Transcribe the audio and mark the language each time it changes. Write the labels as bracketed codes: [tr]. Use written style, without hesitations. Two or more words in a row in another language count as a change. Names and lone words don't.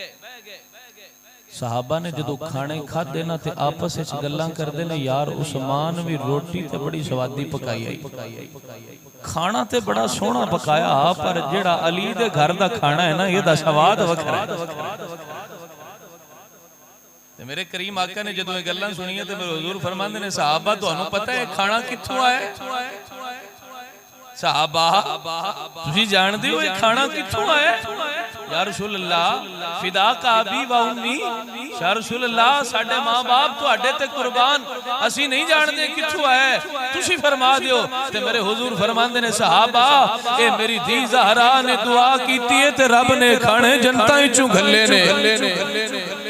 [pa] صحابہ نے جو کھانے کھادے نا تے آپس وچ گلاں کردے نے، یار عثمان وی روٹی تے بڑی سوادی پکائی آئی، کھانا تے بڑا سوہنا پکایا، پر جیہڑا علی دے گھر دا کھانا اے نا، ایہدا سواد وکھرا اے. میرے کریم آقا نے جو گلاں سنیاں تے میرے حضور فرماندے نے، صحابہ تہانوں پتہ اے کھانا کتھوں آیا? صحابہ تسی جاندے او ایہ کھانا کتھوں آیا? [ar] يا رسول الله فداك أبي وأمي, يا رسول الله [pa] ساڈے ماں باپ تہاڈے تے قربان، اسی نہیں جاندے کتھوں آیا، تسی فرما دیو. تے میرے حضور فرماندے نے، صحابہ ایہ میری دھی زہرا نے دعا کیتی اے تے رب نے کھانے جنت وچوں گھلے نے.